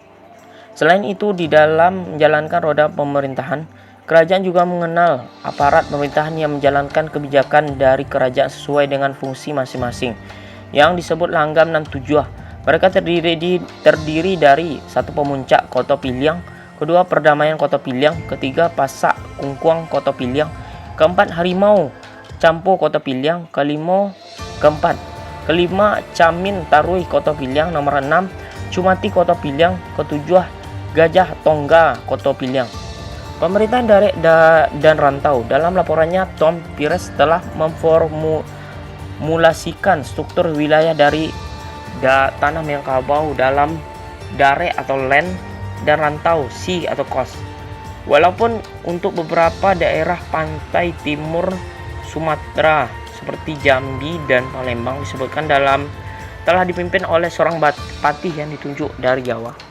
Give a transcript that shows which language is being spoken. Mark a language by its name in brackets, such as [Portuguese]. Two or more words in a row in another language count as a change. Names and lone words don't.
[Indonesian] Selain itu, di dalam menjalankan roda pemerintahan, Kerajaan juga mengenal aparat pemerintahan yang menjalankan kebijakan dari kerajaan sesuai dengan fungsi masing-masing, yang disebut Langgam nan Tujuh. Mereka terdiri dari satu pemuncak Kota Piliang, kedua perdamaian Kota Piliang, ketiga Pasak Kungkuang Kota Piliang, keempat Harimau Campo Kota Piliang, kelima Camin Tarui Kota Piliang, nomor 6 Cumati Kota Piliang, ketujuh Gajah Tongga Kota Piliang. Pemerintahan Darek dan Rantau. Dalam laporannya, Tom Pires telah memformulasikan struktur wilayah dari tanah Minangkabau dalam Darek atau land dan Rantau sea atau coast. Walaupun untuk beberapa daerah pantai timur Sumatera seperti Jambi dan Palembang disebutkan telah dipimpin oleh seorang patih yang ditunjuk dari Jawa.